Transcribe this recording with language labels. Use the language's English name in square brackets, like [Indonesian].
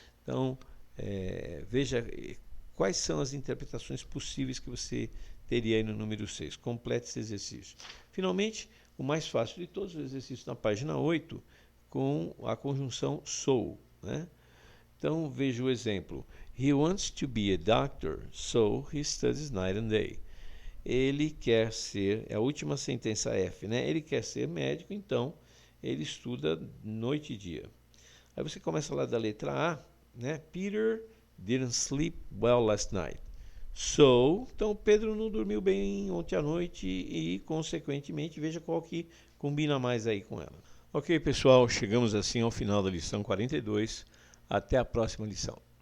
[Portuguese] Então, veja quais são as interpretações possíveis que você teria aí no número 6. Complete esse exercício. Finalmente, o mais fácil de todos, o exercício na página 8, com a conjunção so, né? Então, veja o exemplo. [English] He wants to be a doctor, so he studies night and day. [Portuguese] Ele quer ser, é a última sentença F, né? Ele quer ser médico, então ele estuda noite e dia. Aí você começa lá da letra A, né? [English] Peter didn't sleep well last night. [Portuguese] So, então Pedro não dormiu bem ontem à noite e, consequentemente, veja qual que combina mais aí com ela. Ok, pessoal, chegamos assim ao final da lição 42. Até a próxima lição.